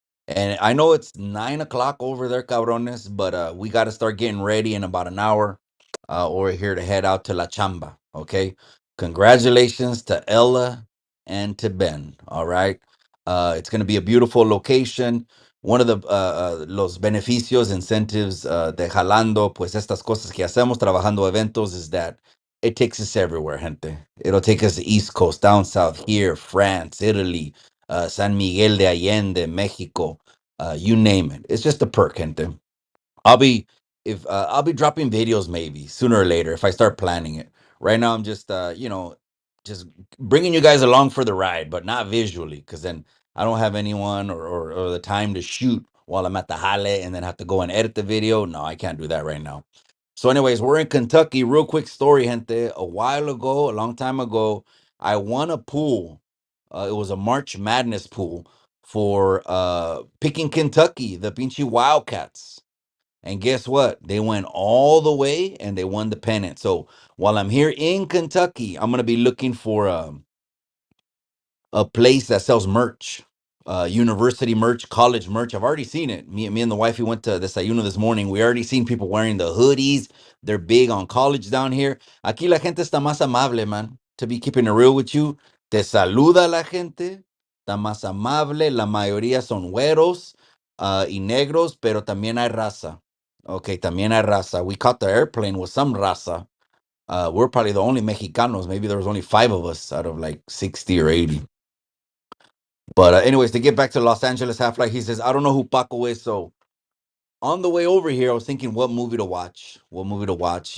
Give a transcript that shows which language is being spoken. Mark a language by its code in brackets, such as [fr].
[en] And I know it's 9 o'clock over there, cabrones, but we got to start getting ready in about an hour. Or here to head out to La Chamba. Okay. Congratulations to Ella and to Ben. All right. It's going to be a beautiful location. One of the [es] los beneficios, incentives de jalando, pues estas cosas que hacemos trabajando eventos [en] is that it takes us everywhere, [es] gente. [en] It'll take us the East Coast, down south, here, France, Italy, San Miguel de Allende, Mexico, you name it. It's just a perk, gente. I'll be if I'll be dropping videos maybe sooner or later if I start planning it. Right now I'm just just bringing you guys along for the ride, but not visually because then I don't have anyone or the time to shoot while I'm at the jale and then have to go and edit the video. No, I can't do that right now. So anyways, we're in Kentucky. Real quick story, gente. A while ago, a long time ago, I won a pool. It was a March Madness pool for picking Kentucky, the Pinchy Wildcats. And guess what? They went all the way and they won the pennant. So while I'm here in Kentucky, I'm gonna be looking for a place that sells merch, university merch, college merch. I've already seen it. Me and the wife, we went to Desayuno this morning. We already seen people wearing the hoodies. They're big on college down here. [es] Aquí la gente está más amable, man. [en] To be keeping it real with you, [es] te saluda la gente. Está más amable. La mayoría son güeros y negros, pero también hay raza. Okay, también hay raza. [en] We caught the airplane with some raza. We're probably the only Mexicanos. Maybe there was only 5 of us out of like 60 or 80. But anyways, to get back to Los Angeles Half Life, he says, I don't know who Paco is. So on the way over here, I was thinking what movie to watch. What movie to watch?